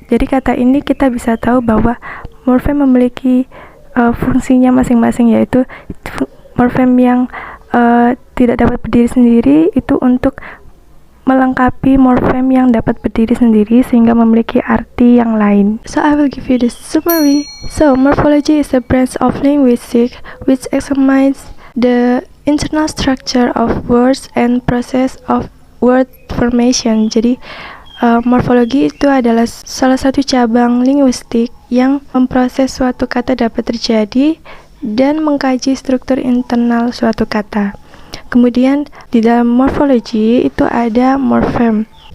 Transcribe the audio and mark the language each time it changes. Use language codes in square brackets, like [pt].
[id] Jadi kata ini kita bisa tahu bahwa morfem memiliki fungsinya masing-masing, yaitu morfem yang tidak dapat berdiri sendiri itu untuk melengkapi morfem yang dapat berdiri sendiri sehingga memiliki arti yang lain. [en] So I will give you the summary. So morphology is a branch of linguistics which examines the internal structure of words and process of word formation. [id] Jadi morfologi itu adalah salah satu cabang linguistik yang memproses suatu kata dapat terjadi dan mengkaji struktur internal suatu kata. Kemudian di dalam morfologi itu ada morfem.